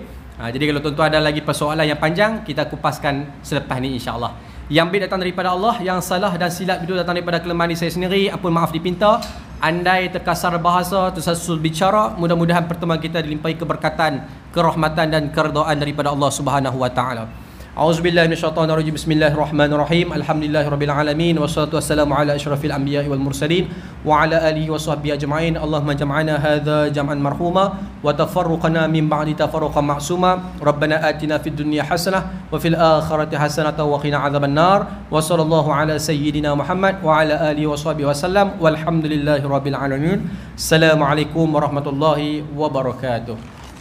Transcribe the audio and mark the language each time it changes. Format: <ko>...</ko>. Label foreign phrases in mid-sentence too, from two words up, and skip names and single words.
<ms>Jadi kalau tuan-tuan ada lagi persoalan yang panjang, kita kupaskan selepas ni insyaAllah. Yang baik datang daripada Allah, yang salah dan silap itu datang daripada kelemahan saya sendiri. Ampun maaf dipinta. Andai terkasar bahasa, tersasul bicara, mudah-mudahan pertemuan kita dilimpahi keberkatan, kerahmatan dan keredaan daripada Allah</ms> <ar>سبحانه وتعالى. أعوذ بالله من الشيطان الرجيم. بسم الله الرحمن الرحيم. الحمد لله رب العالمين والصلاة والسلام على أشرف الأنبياء والمرسلين وعلى آله وصحبه أجمعين. اللهم جمعنا هذا جمعا مرحوما وتفرقنا من بعد تفرقا معصوما. ربنا آتنا في الدنيا حسنة وفي الآخرة حسنة وقنا عذاب النار. وصلى الله على سيدنا محمد وعلى آله وصحبه وسلم. والحمد لله رب العالمين. السلام عليكم ورحمة الله وبركاته.</ar>